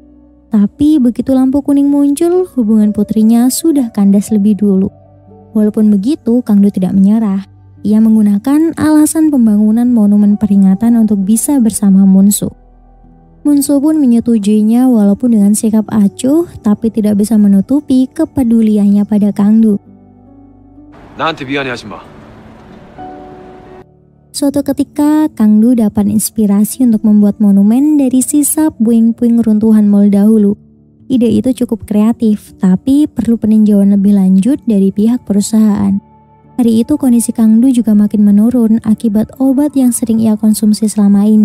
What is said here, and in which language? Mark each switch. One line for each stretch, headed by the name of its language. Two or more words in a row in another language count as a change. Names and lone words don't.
Indonesian: Tapi begitu lampu kuning muncul, hubungan putrinya sudah kandas lebih dulu. Walaupun begitu, Kang Do tidak menyerah. Ia menggunakan alasan pembangunan monumen peringatan untuk bisa bersama Munsu. Munsu pun menyetujuinya walaupun dengan sikap acuh, tapi tidak bisa menutupi kepeduliannya pada Kang Do.
Korean: 나한테 미안해하지 마.
Indonesian: Suatu ketika, Kang Do dapat inspirasi untuk membuat monumen dari sisa puing-puing runtuhan mal dahulu. Ide itu cukup kreatif, tapi perlu peninjauan lebih lanjut dari pihak perusahaan. Hari itu kondisi Kang Do juga makin menurun akibat obat yang sering ia konsumsi selama ini.